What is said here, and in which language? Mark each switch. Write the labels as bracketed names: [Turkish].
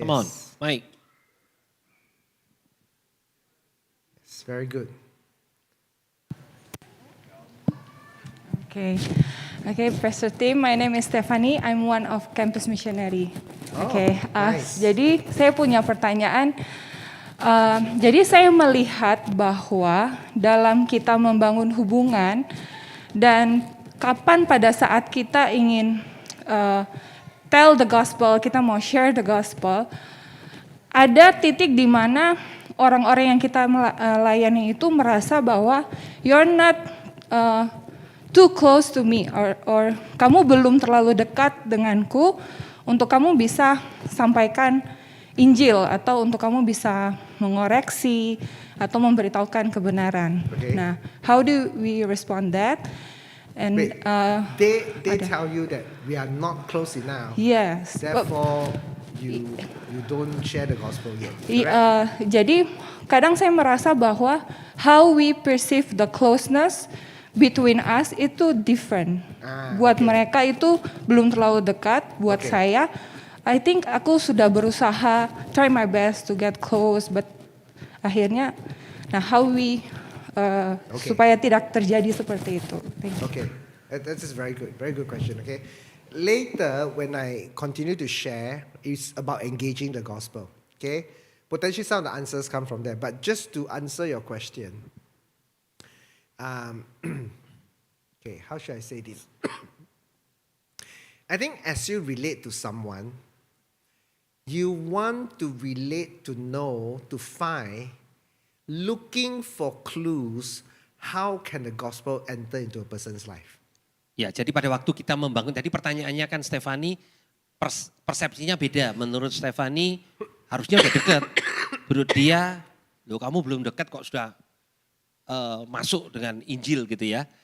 [English] Come on, mic. It's very good. Okay, Pastor Tim, my name is Stephanie. I'm one of campus missionary. Oh, nice. [Indonesian] Jadi saya punya pertanyaan. Jadi saya melihat bahwa dalam kita membangun hubungan dan kapan pada saat kita ingin [English] tell the gospel, [Indonesian] kita mau [English] share the gospel, [Indonesian] ada titik di mana orang-orang yang kita layani itu merasa bahwa [English] you're not too close to me [Indonesian] or kamu belum terlalu dekat denganku untuk kamu bisa sampaikan Injil atau untuk kamu bisa mengoreksi atau memberitahukan kebenaran. [English] Okay. Nah, how do we respond that? And Wait, they tell you that we are not close enough. yes. Therefore, you don't share the gospel yet. [Indonesian] Jadi kadang saya merasa bahwa [English] how we perceive the closeness between us [Indonesian] itu [English] different. [Indonesian] Buat mereka itu belum terlalu dekat. Buat saya, [English] I think [Indonesian] aku sudah berusaha [English] try my best to get close, but [Indonesian] akhirnya, nah [English] how we [Indonesian] supaya tidak terjadi seperti itu. [English] Thank you. Okay, that is very good question. Okay, later when I continue to share, it's about engaging the gospel. Okay, potentially some of the answers come from there, but just to answer your question, okay, how should I say this? I think as you relate to someone, you want to relate to know, to find, looking for clues, how can the gospel enter into a person's life? [Indonesian] Ya, jadi pada waktu kita membangun, tadi pertanyaannya kan Stefani, persepsinya beda. Menurut Stefani harusnya udah dekat. Menurut dia, loh kamu belum dekat kok sudah masuk dengan Injil gitu ya.